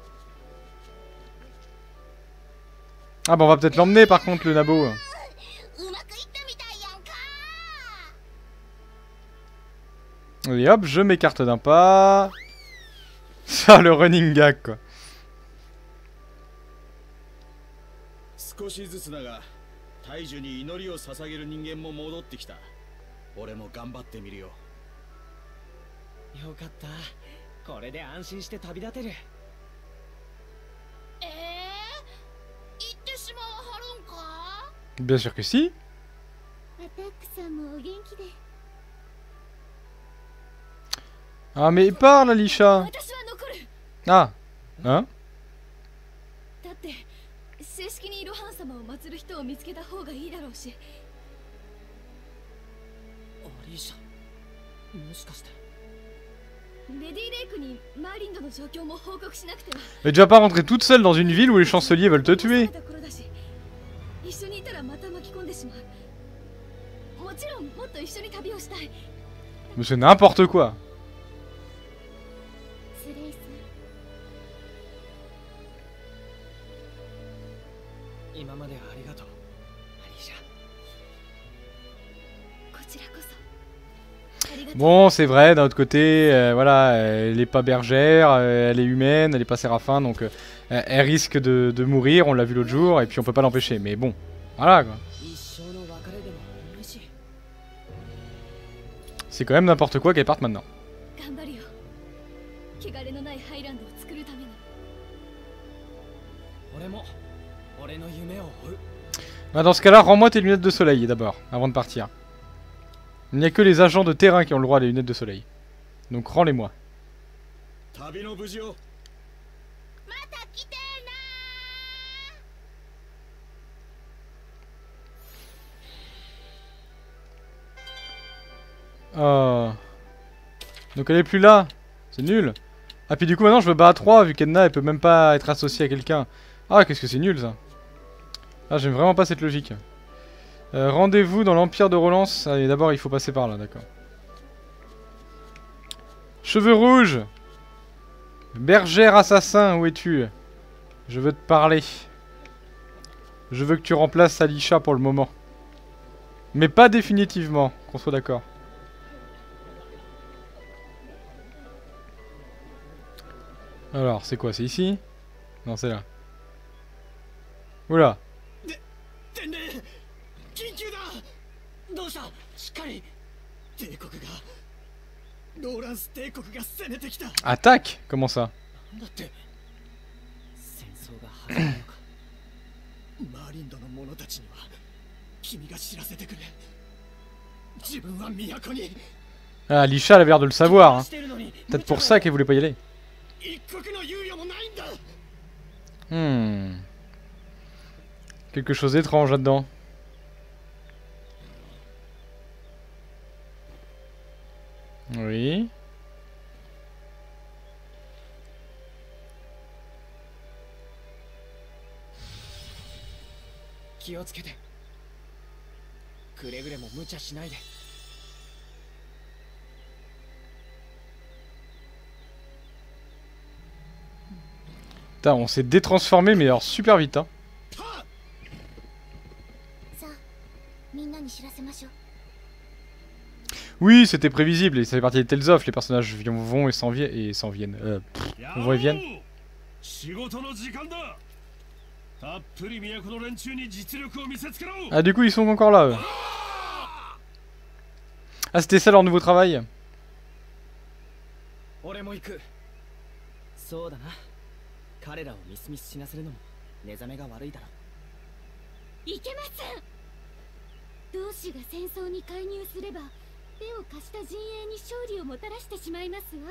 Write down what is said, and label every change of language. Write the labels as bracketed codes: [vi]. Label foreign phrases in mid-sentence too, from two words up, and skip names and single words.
[fr] Ah bah on va peut-être l'emmener par contre le nabo. Et hop, je m'écarte d'un pas. Ça le [en] running gag [fr] quoi. [ja] 少しずつだが大樹に祈りを捧げる人間も戻ってきた。俺も頑張ってみるよ。よかった。これで安心して旅立てる。行ってしまわはるんか [fr] Bien sûr que si. [ja] アタックさんもお元気で [fr] Ah mais parle Alisha. [ja] 私は残る [fr] Ah. Hein? [ja] だって正式にロハン様を祀る人を見つけた方がいいだろうしアリーシャ、もしかしてレディ・レイクにマーリンドの状況も報告しなくては [fr] Mais tu vas pas rentrer toute seule dans une ville où les chanceliers veulent te tuer. [ja] 一緒にいたらまた巻き込んでしまうもちろんもっと一緒に旅をしたい [fr] Mais c'est n'importe quoi. [ja] スレイさん今まではありがとう、アリーシャ。こちらこそ [fr] Bon, c'est vrai, d'un autre côté, voilà, elle est pas bergère, elle est humaine, elle est pas séraphin, donc elle risque de mourir, on l'a vu l'autre jour, et puis on peut pas l'empêcher. Mais bon, voilà quoi. C'est quand même n'importe quoi qu'elle parte maintenant. [ja] 頑張るよ汚れのないハイランドを作るために俺も俺の夢を追う。 [fr] Bah, dans ce cas-là, rends-moi tes lunettes de soleil d'abord, avant de partir. Il n'y a que les agents de terrain qui ont le droit à des lunettes de soleil. Donc rends-les-moi. [ja] 旅の無事を。また来てな [fr] Oh. Donc elle est plus là. C'est nul. Ah puis du coup maintenant je me bats à 3 vu qu'Edna elle peut même pas être associée à quelqu'un. Ah qu'est-ce que c'est nul ça. Ah j'aime vraiment pas cette logique. Rendez-vous dans l'Empire de Relance. Allez d'abord il faut passer par là, d'accord. Cheveux rouges. Bergère assassin, où es-tu? Je veux te parler. Je veux que tu remplaces Alisha pour le moment. Mais pas définitivement, qu'on soit d'accord. Alors, c'est quoi? C'est ici? Non, c'est là. Oula. [ja] 緊急だ。どうした？しっかり。帝国がローランス帝国が攻めてきた。 [fr] Attaque? Comment ça? [ja] だって戦争が始まるのか。マーリンドの者たちには君が知らせてくれ。自分は都に。 [fr] Ah, Alisha elle avait l'air de le savoir. Hein. Peut-être pour ça qu'elle voulait pas y aller. [ja] 一刻の猶予もないんだ。 [fr] Quelque chose d'étrange là-dedans. Oui. [ja] 気をつけて。くれぐれも無茶しないで。 [fr] Putain, on s'est détransformé, mais alors super vite, hein. [ja] さあみんなに知らせましょう。 [fr] Oui, c'était prévisible, et ça fait partie des Tales of, les personnages vont et s'en viennent. Vont et viennent. [ja] 仕事の時間だ。たっぷり都の連中に実力を見せつけろ。 [fr] Ah, du coup, ils sont encore là, eux. Ah, c'était ça leur nouveau travail. [ja] 俺も行く。そうだな。彼らをミスミス死なせるのも寝覚めが悪いだろう。いけません。同志が戦争に介入すれば手を貸した陣営に勝利をもたらしてしまいますわ。